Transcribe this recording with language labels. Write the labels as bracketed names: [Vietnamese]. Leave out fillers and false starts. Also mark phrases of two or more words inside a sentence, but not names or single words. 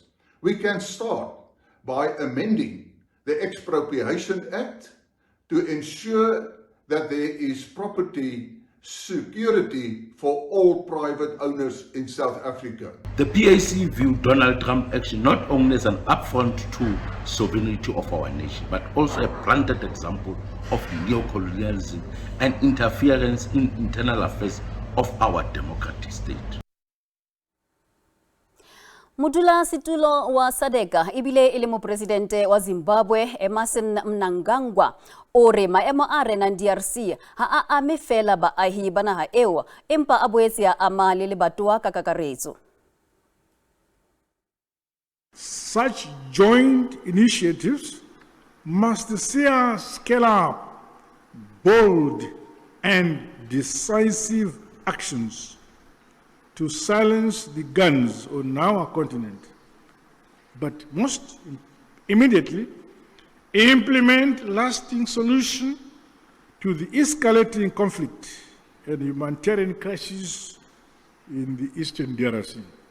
[English] We can start by amending the Expropriation Act to ensure that there is property security for all private owners in South Africa. The PAC view Donald Trump action not only as an affront to sovereignty of our nation, but also a planted example of neocolonialism and interference in internal affairs of our democratic state. [Southern Sotho] Mudula situlo wa Sadeka ibile ile Mopresidente wa Zimbabwe Emmerson Mnangagwa ore maemo a rena DRC ha a ame fela baahi ba naha eo empa a boetse a ama le lebatowa ka kakaretso. [English] Such joint initiatives must see us scale up bold and decisive actions to silence the guns on our continent, but most immediately implement lasting solutions to the escalating conflict and humanitarian crisis in the Eastern DRC.